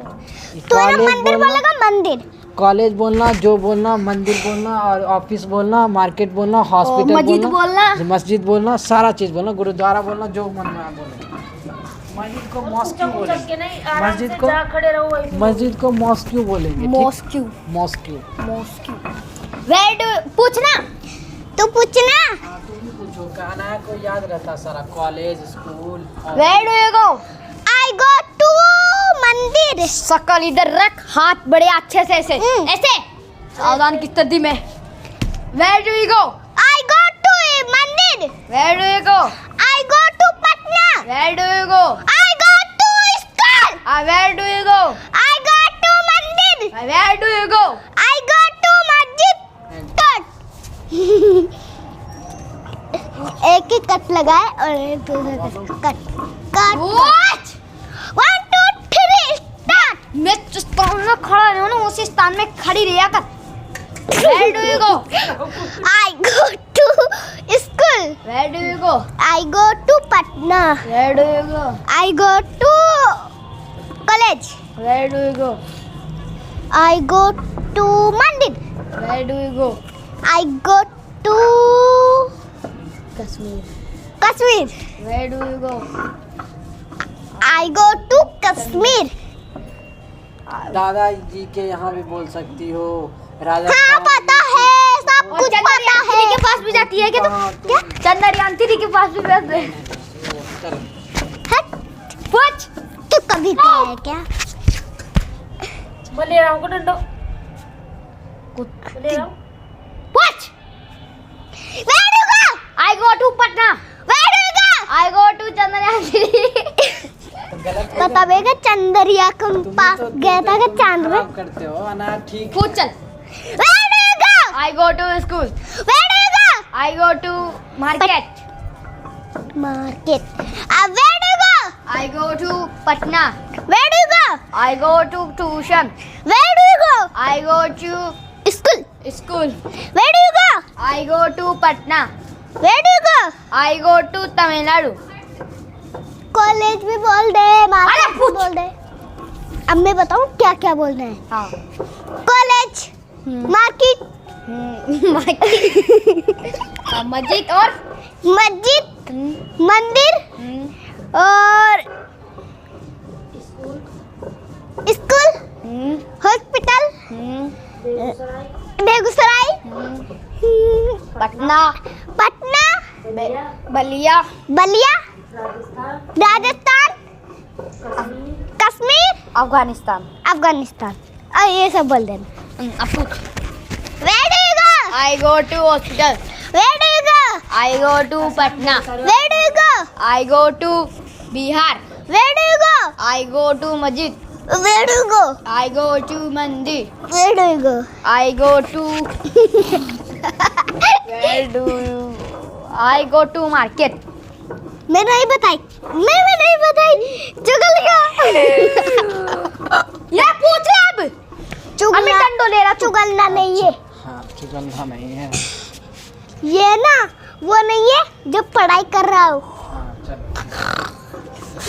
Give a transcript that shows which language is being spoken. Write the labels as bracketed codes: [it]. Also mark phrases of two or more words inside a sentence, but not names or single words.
[hi] तो ना मंदिर बोलेगा, मंदिर। कॉलेज बोलना, जो बोलना, मंदिर बोलना और ऑफिस बोलना, मार्केट बोलना, हॉस्पिटल बोलना, मस्जिद बोलना, सारा चीज़ बोलना, गुरुद्वारा बोलना, जो मन में आए बोलो। मस्जिद को मॉस्क क्यों बोलेंगे? मस्जिद को मॉस्क क्यों बोलेंगे? मॉस्क। [en] Where do पूछना? [hi] तू पूछना। हाँ तुम भी पूछो, कहना को याद रहता सारा, [en] college, school. Where do you go? I go to मंदिर। [hi] शकल इधर रख, हाथ बड़े अच्छे से ऐसे ऐसे सावधान की स्थिति में। [en] Where do you go? I go to मंदिर। Where do you go? I go to पटना। Where do you go? I go to school। Where do you go? I go to मंदिर। Where do you go? I go to मस्जिद। [hi] एक ही कट लगाए और एक दूसरा कट कट। [en] What? 1 2 3 स्टार्ट। [hi] मैं जिस स्थान में खड़ा रहूं ना, उसी स्थान में खड़ी रहा कर। [en] Where do you go? I go to school। Where do you go? I go to पटना। Where do you go? I go to college। Where do you go? I go to मंदिर। Where do you go? I go to Kashmir. कश्मीर। Where do you go? I go to कश्मीर। [hi] दादाजी के यहाँ भी बोल सकती हो, राजा। हाँ पता है, सब कुछ पता है। के पास भी जाती है क्या तुम? क्या? चंद्रयान 3 के पास भी जाते हैं। हट, पूछ। तू कभी गया है क्या? बोले रहा हूँ को डंडो। बोले रहा हूँ। पूछ। [en] Where do you go? I go to Patna. Where do you go? I go to चंद्रयान 3। [hi] पता बेगा चंद्रिया के पास गया था कि चांद में। करते हो अनार, ठीक। पूछ चल। [en] Where do you go? I go to school. Where do you go? I go to market. Market। Where do you go? I go to Patna. Where do you go? I go to tuition. Where do you go? I go to School। Where do you go? I go to Patna. Where do you go? I go to Tamil Nadu. [hi] कॉलेज भी बोल दे, मार्केट भी बोल दे। अब मैं बताऊँ क्या क्या बोलना है। हाँ। [en] college, market, [hi] मस्जिद और मस्जिद, मंदिर और [en] school, hospital, [hi] बेगूसराय, पटना, पटना, बलिया, बलिया, राजस्थान, कश्मीर, अफगानिस्तान। अफगानिस्तान। और ये सब बोल देना। अब पूछ। [en] Where do you go? I go to hospital. Where do you go? I go to Patna. Where do you go? I go to Bihar. Where do you go? I go to Masjid. Where do you go? I go to Mandir. Where do you go? I go to where do you? I go to market. [hi] मैं नहीं बताई, मैं नहीं बताई, चुगल गया। ये पूछ ले अब। अभी टंडो ले रहा तू। चुगलना नहीं है, हाँ चुगलना नहीं है। ये ना वो नहीं है जो पढ़ाई कर रहा हो।